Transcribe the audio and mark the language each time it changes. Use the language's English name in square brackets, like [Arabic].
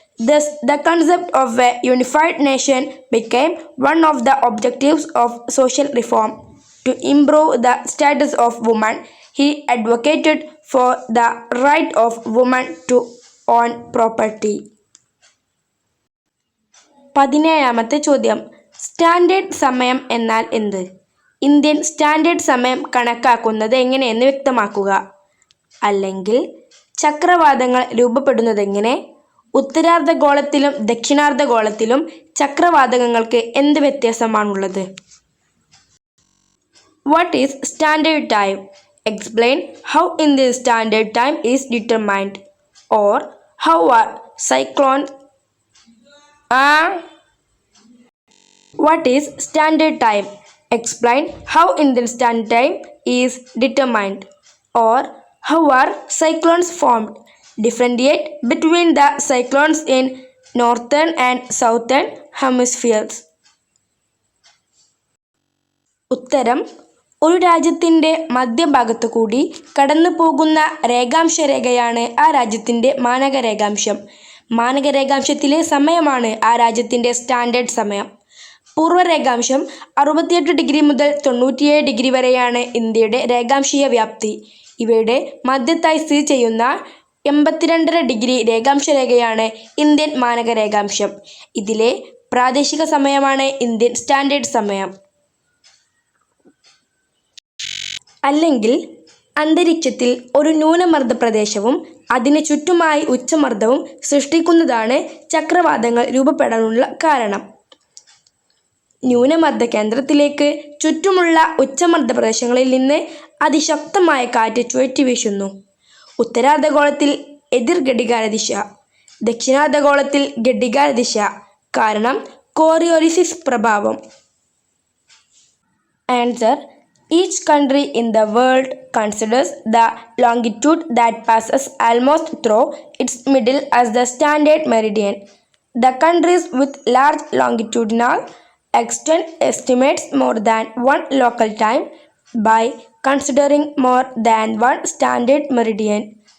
[English] Thus, the concept of a unified nation became one of the objectives of social reform. To improve the status of women, he advocated for the right of women to own property. [Malayalam] 17ാമത്തെ ചോദ്യം: standard സമയം എന്നാൽ എന്ത്? Indian standard സമയം കണക്കാക്കുന്നത് എങ്ങനെയെന്ന് വ്യക്തമാക്കുക. അല്ലെങ്കിൽ ചക്രവാതങ്ങൾ രൂപപ്പെടുന്നതെങ്ങനെ? ഉത്തരാർദ്ധഗോളത്തിലും ദക്ഷിണാർദ്ധഗോളത്തിലും ചക്രവാതങ്ങൾക്ക് എന്ത് വ്യത്യാസമാണുള്ളത്? [English] What is standard time? Explain how Indian standard time is determined. Or how are cyclones? What is standard time? Explain how Indian Standard Time is determined, or how are cyclones formed? Differentiate between the cyclones in northern and southern hemispheres. [Malayalam] ഉത്തരം: ഒരു രാജ്യത്തിൻ്റെ മധ്യഭാഗത്തു കൂടി കടന്നു പോകുന്ന രേഖാംശരേഖയാണ് ആ രാജ്യത്തിൻ്റെ മാനകരേഖാംശം. മാനകരേഖാംശത്തിലെ സമയമാണ് ആ രാജ്യത്തിൻ്റെ സ്റ്റാൻഡേർഡ് സമയം. പൂർവ്വരേഖാംശം 68 ഡിഗ്രി മുതൽ 97 ഡിഗ്രി വരെയാണ് ഇന്ത്യയുടെ രേഖാംശീയ വ്യാപ്തി. ഇവയുടെ മധ്യത്തായി സ്ഥിതി ചെയ്യുന്ന 82.5 ഡിഗ്രി രേഖാംശരേഖയാണ് ഇന്ത്യൻ മാനകരേഖാംശം. ഇതിലെ പ്രാദേശിക സമയമാണ് ഇന്ത്യൻ സ്റ്റാൻഡേർഡ് സമയം. അല്ലെങ്കിൽ അന്തരീക്ഷത്തിൽ ഒരു ന്യൂനമർദ്ദ പ്രദേശവും അതിന് ചുറ്റുമായി ഉച്ചമർദ്ദവും സൃഷ്ടിക്കുന്നതാണ് ചക്രവാതങ്ങൾ രൂപപ്പെടാനുള്ള കാരണം. ന്യൂനമർദ്ദ കേന്ദ്രത്തിലേക്ക് ചുറ്റുമുള്ള ഉച്ചമർദ്ദ പ്രദേശങ്ങളിൽ നിന്ന് അതിശക്തമായ കാറ്റ് ചുഴറ്റി വീശുന്നു. ഉത്തരാർദ്ധഗോളത്തിൽ എതിർ ഘടികാരദിശ, ദക്ഷിണാർദ്ധഗോളത്തിൽ ഘടികാരദിശ. കാരണം കോറിയോലിസിസ് പ്രഭാവം. [English] Answer: Each country in the world considers the longitude that passes almost through its middle as the standard meridian. The countries with large longitudinal extent estimates more than one local time by considering more than one standard meridian.